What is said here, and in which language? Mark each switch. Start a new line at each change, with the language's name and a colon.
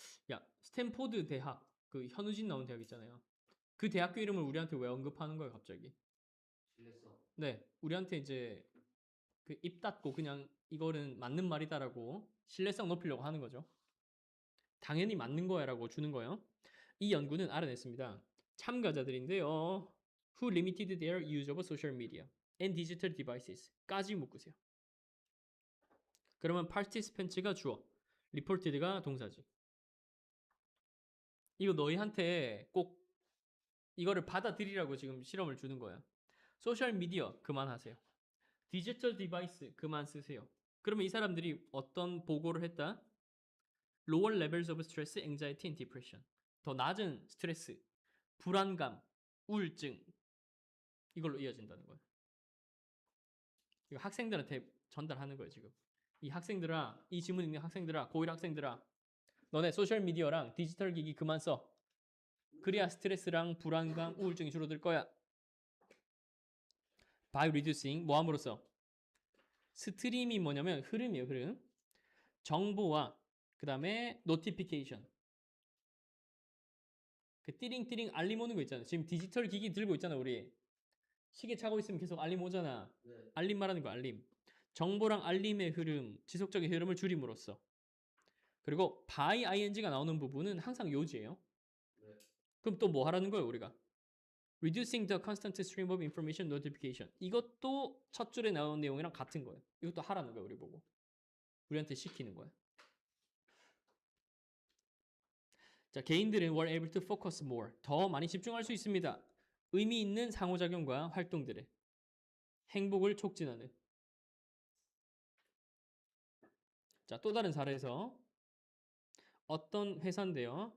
Korean: 야, 스탠포드 대학. 그 현우진 나온 대학 있잖아요. 그 대학교 이름을 우리한테 왜 언급하는 거예요, 갑자기? 신뢰성. 네, 우리한테 이제 그 입 닫고 그냥 이거는 맞는 말이다라고 신뢰성 높이려고 하는 거죠. 당연히 맞는 거야라고 주는 거예요. 이 연구는 알아냈습니다. 참가자들인데요.
English: Who limited their use of social media and digital devices
Korean: 까지 묶으세요. 그러면 participants가 주어, reported가 동사지. 이거 너희한테 꼭 이거를 받아들이라고 지금 실험을 주는 거야. 소셜 미디어 그만하세요. 디지털 디바이스 그만 쓰세요. 그러면 이 사람들이 어떤 보고를 했다?
English: Lower levels of stress, anxiety, and depression.
Korean: 더 낮은 스트레스, 불안감, 우울증 이걸로 이어진다는 거예요. 이거 학생들한테 전달하는 거예요 지금. 이 학생들아, 이 지문 읽는 학생들아, 고1 학생들아, 너네 소셜 미디어랑 디지털 기기 그만 써. 그래야 스트레스랑 불안감, 우울증이 줄어들 거야.
English: By reducing
Korean: 뭐 함으로써? 스트림이 뭐냐면 흐름이에요, 흐름. 정보와 그 다음에 노티피케이션. 그 띠링띠링 알림 오는 거 있잖아. 지금 디지털 기기 들고 있잖아, 우리. 시계 차고 있으면 계속 알림 오잖아. 네. 알림 말하는 거 알림. 정보랑 알림의 흐름, 지속적인 흐름을 줄임으로써. 그리고 by ing가 나오는 부분은 항상 요지예요. 네. 그럼 또 뭐 하라는 거예요, 우리가?
English: Reducing the constant stream of information notification.
Korean: 이것도 첫 줄에 나온 내용이랑 같은 거예요. 이것도 하라는 거예요, 우리 보고. 우리한테 시키는 거예요. 자, 개인들은
English: were able to focus more.
Korean: 더 많이 집중할 수 있습니다. 의미 있는 상호작용과 활동들에 행복을 촉진하는. 자, 또 다른 사례에서 어떤 회사인데요.